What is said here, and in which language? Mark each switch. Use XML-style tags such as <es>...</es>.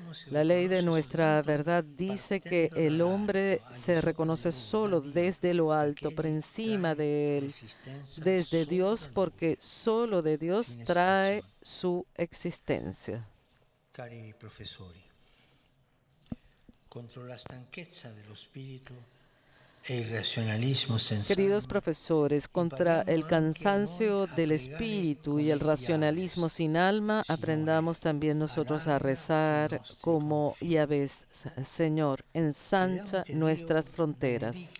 <es>La ley de nuestra verdad dice que el hombre se reconoce solo desde lo alto, por encima de él, desde Dios, porque solo de Dios trae su existencia.</es> <it>Cari professori, contro la stanchezza dello spirito e il razionalismo sensato.</it> <es>Queridos profesores, contra el cansancio del espíritu y el racionalismo sin alma, aprendamos también nosotros a rezar como Yahvé: Señor, ensancha nuestras fronteras.</es>